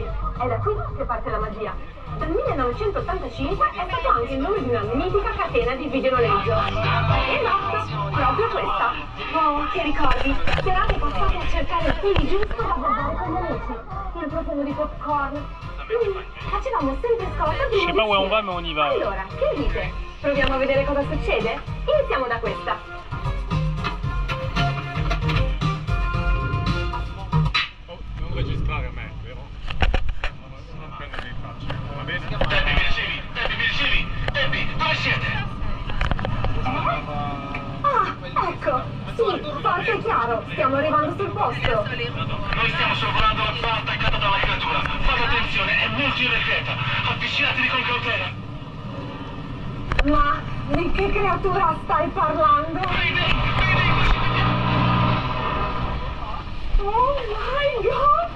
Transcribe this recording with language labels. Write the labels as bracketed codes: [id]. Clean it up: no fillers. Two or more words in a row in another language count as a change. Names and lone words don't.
[it] È da qui che parte la magia. Dal 1985 è stato anche il nome di una mitica catena di videonoleggio. Esatto, proprio questa. Oh, che ricordi! Serate passate a cercare il film giusto da guardare con gli amici. Il profumo di popcorn. Facevamo sempre scorta di [fr] Je sais pas où on va, mais on y va. [it] Allora, che dite? Proviamo a vedere cosa succede? Iniziamo da questa. Non registrare a me, vero? Non prendere dei facce. Va bene? Debbie, dove siete? Ah, ecco. Sì, forte e chiaro. Stiamo arrivando sul posto. Noi stiamo sorvolando la zona attaccata dalla creatura. Fate attenzione, è molto irrequieta. Avvicinatevi con cautela. Ma di che creatura stai parlando? [en] Oh my god!